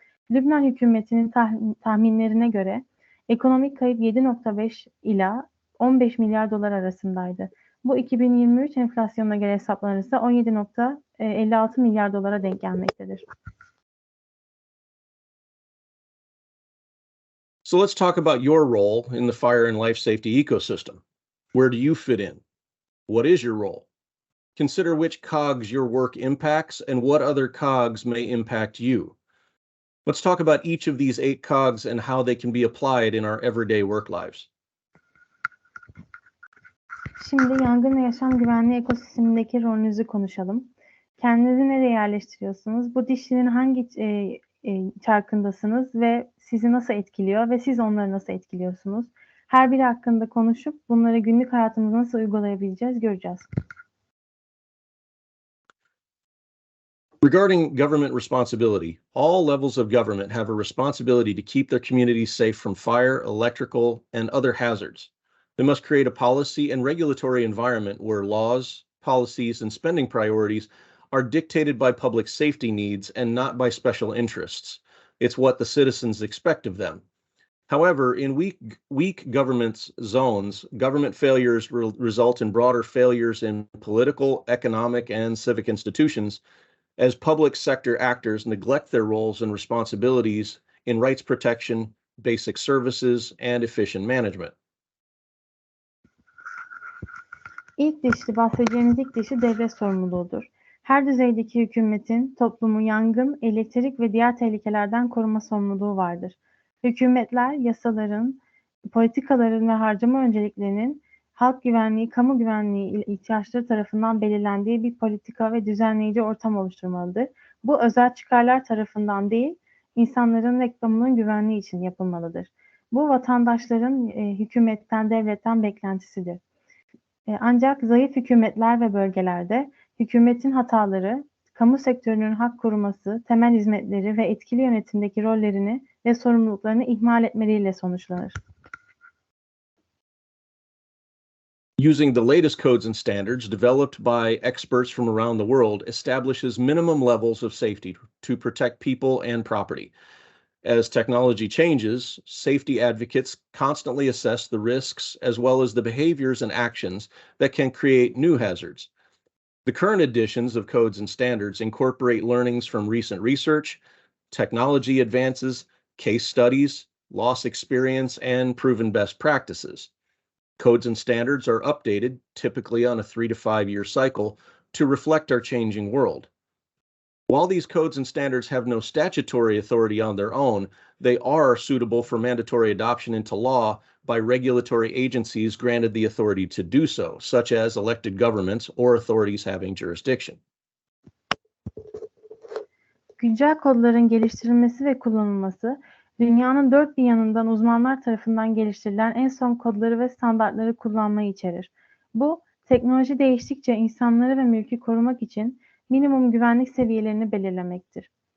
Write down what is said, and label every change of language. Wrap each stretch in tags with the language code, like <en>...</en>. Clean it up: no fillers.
<tr>Lübnan hükümetinin tahminlerine göre ekonomik kayıp 7.5 ila 15 milyar dolar arasındaydı. Bu 2023 enflasyonuna göre hesaplanırsa 17,56 milyar dolara denk gelmektedir.</tr> <en>So let's talk about your role in the fire and life safety ecosystem. Where do you fit in? What is your role? Consider which cogs your work impacts and what other cogs may impact you. Let's talk about each of these 8 cogs and how they can be applied in our everyday work lives.</en> <tr>Şimdi yangın ve yaşam güvenliği ekosistemindeki rolünüzü konuşalım. Kendinizi nereye yerleştiriyorsunuz? Bu dişlinin hangi çarkındasınız ve sizi nasıl etkiliyor ve siz onları nasıl etkiliyorsunuz? Her biri hakkında konuşup bunları günlük hayatımıza nasıl uygulayabileceğiz göreceğiz.</tr> <en>Regarding government responsibility, all levels of government have a responsibility to keep their communities safe from fire, electrical, and other hazards. They must create a policy and regulatory environment where laws, policies, and spending priorities are dictated by public safety needs and not by special interests. It's what the citizens expect of them. However, in weak government zones, government failures result in broader failures in political, economic, and civic institutions as public sector actors neglect their roles and responsibilities in rights protection, basic services, and efficient management.</en> <tr>Bahsedeceğimiz ilk dişi devlet sorumluluğudur. Her düzeydeki hükümetin toplumu yangın, elektrik ve diğer tehlikelerden koruma sorumluluğu vardır. Hükümetler, yasaların, politikaların ve harcama önceliklerinin halk güvenliği, kamu güvenliği ihtiyaçları tarafından belirlendiği bir politika ve düzenleyici ortam oluşturmalıdır. Bu özel çıkarlar tarafından değil, insanların ve kamunun güvenliği için yapılmalıdır. Bu vatandaşların hükümetten, devletten beklentisidir. Ancak zayıf hükümetler ve bölgelerde hükümetin hataları, kamu sektörünün hak koruması, temel hizmetleri ve etkili yönetimdeki rollerini ve sorumluluklarını ihmal etmeleriyle sonuçlanır.</tr> <en>Using the latest codes and standards developed by experts from around the world establishes minimum levels of safety to protect people and property. As technology changes, safety advocates constantly assess the risks as well as the behaviors and actions that can create new hazards. The current editions of codes and standards incorporate learnings from recent research, technology advances, case studies, loss experience, and proven best practices. Codes and standards are updated, typically on a 3 to 5 year cycle, to reflect our changing world. While these codes and standards have no statutory authority on their own, they are suitable for mandatory adoption into law by regulatory agencies granted the authority to do so, such as elected governments or authorities having jurisdiction.</en> <tr>Güncel kodların geliştirilmesi ve kullanılması, dünyanın dört bir yanından uzmanlar tarafından geliştirilen en son kodları ve standartları kullanmayı içerir. Bu, teknoloji değiştikçe insanları ve mülkü korumak için minimum güvenlik seviyelerini belirlemektir.</tr>